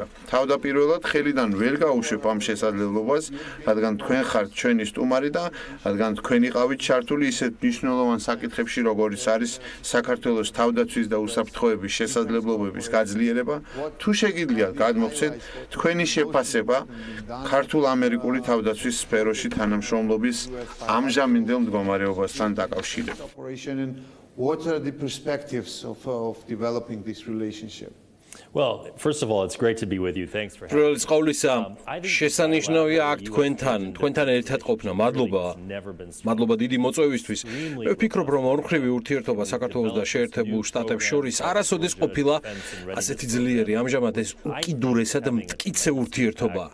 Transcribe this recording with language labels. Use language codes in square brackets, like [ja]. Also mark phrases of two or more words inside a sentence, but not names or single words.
[ka] თავდაპირველად ხელიდან ვერ გავუშვებ ამ შესაძლებლობას, რადგან თქვენ ხართ ჩვენი სტუმარი და რადგან თქვენ იყავით ჩართული ისეთ მნიშვნელოვან საკითხებში, როგორიც არის საქართველოს თავდაცვის და უსაფრთხოების შესაძლებლობების გაძლიერება, თუ შეგიძლიათ გადმოგცეთ თქვენი შეფასება ქართულ-ამერიკული თავდაცვის სფეროში თანამშრომლობის ამჟამინდელ მდგომარეობასთან დაკავშირებით. [en] What are the perspectives of developing this relationship? Well, first of all, it's great to be with you. Thanks for having me. Qawlisa, [ka] შესანიშნავია აქ თქვენთან ერთად ყოფნა. მადლობა დიდი მოწვევისთვის. მე ვფიქრობ, რომ ორმხრივი ურთიერთობა საქართველოს და შეერთებულ შტატებს შორის არასოდეს ყოფილა ასეთი ძლიერი. ამჟამად ეს უკიდურესად მტკიცე ურთიერთობაა.